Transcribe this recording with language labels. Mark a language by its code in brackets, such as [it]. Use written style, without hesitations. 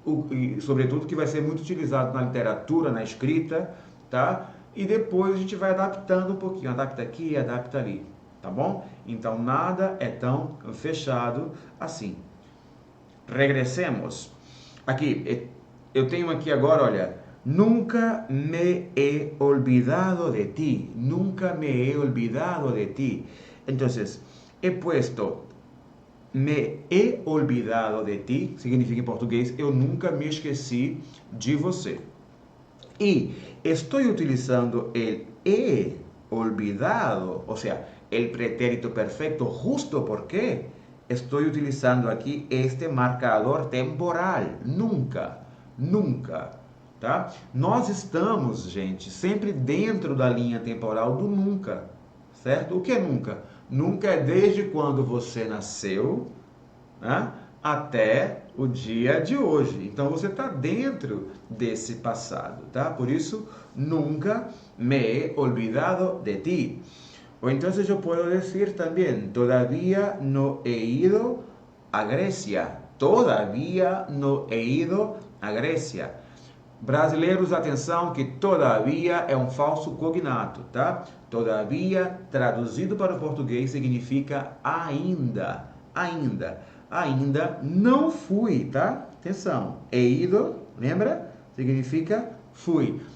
[pt] E, sobretudo, que vai ser muito utilizado na literatura, na escrita, tá? E depois a gente vai adaptando um pouquinho, adapta aqui, adapta ali. Tá bom? Então, nada é tão fechado assim. [es] Regressemos. [pt] Aqui, eu tenho aqui agora, olha. [es] Nunca me he olvidado de ti. Nunca me he olvidado de ti. Entonces, he puesto me he olvidado de ti. [pt] Significa em português, eu nunca me esqueci de você. E estou utilizando [es] el he olvidado, [pt] ou seja, [es] el pretérito perfecto, justo porque estoy utilizando aquí este marcador temporal. [pt] Nunca, tá? Nós estamos, gente, sempre dentro da linha temporal do nunca, certo? O que é nunca? Nunca é desde quando você nasceu, né, até o dia de hoje. Então você está dentro desse passado, tá? Por isso, [es] nunca me he olvidado de ti. O entonces yo puedo decir también, todavía no he ido a Grecia. Todavía no he ido a Grecia. [pt] Brasileiros, atenção que todavia é um falso cognato, tá? Todavia, traduzido para o português, significa ainda, ainda, ainda não fui, tá? Atenção, he ido, lembra? Significa fui.